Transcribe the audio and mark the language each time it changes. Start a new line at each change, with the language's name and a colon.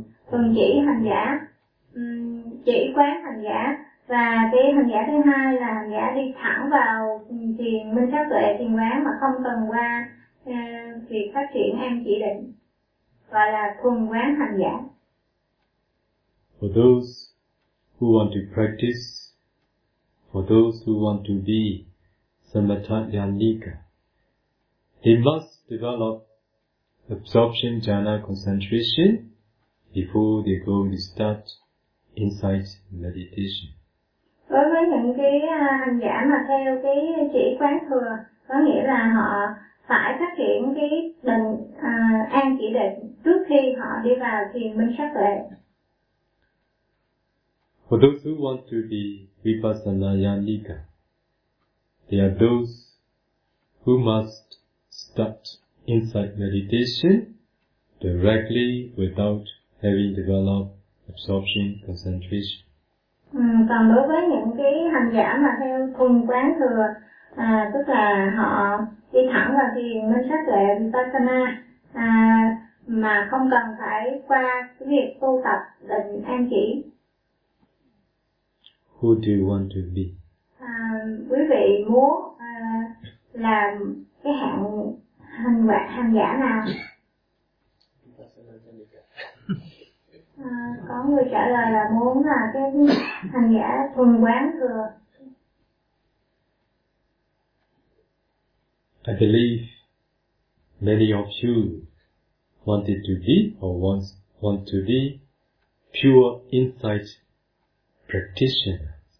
Vietnamese: thường chỉ hành giả, chỉ quán hành giả, và cái hành giả thứ hai là hành giả đi thẳng vào thiền minh sát tuệ, thiền quán mà không cần qua việc phát triển an chỉ định, gọi là thuần quán hành giả.
English: For those who want to practice, for those who want to be samatha yanika, they must develop absorption jhana concentration before they go to start insight meditation.
Vietnamese: Đối với những cái hành giả mà theo cái chỉ quán thừa, có nghĩa là họ phải phát triển cái định an chỉ định trước khi họ đi vào thiền minh sát tuệ.
English: For those who want to be vipassana yanika, they are those who must start insight meditation directly without having developed absorption concentration.
Vietnamese: Còn đối với những cái hành giả mà theo thuần quán thừa, tức là họ đi thẳng vào thiền minh sát lệ vipassana, mà không cần phải qua cái việc tu tập định an chỉ.
English: Who do you want to be?
Vietnamese: Quý vị muốn làm cái hạng hành quả hành giả nào? Có người trả lời là muốn là cái hành giả thuần quán thừa.
English: I believe many of you wanted to be or want to be pure insight practitioner.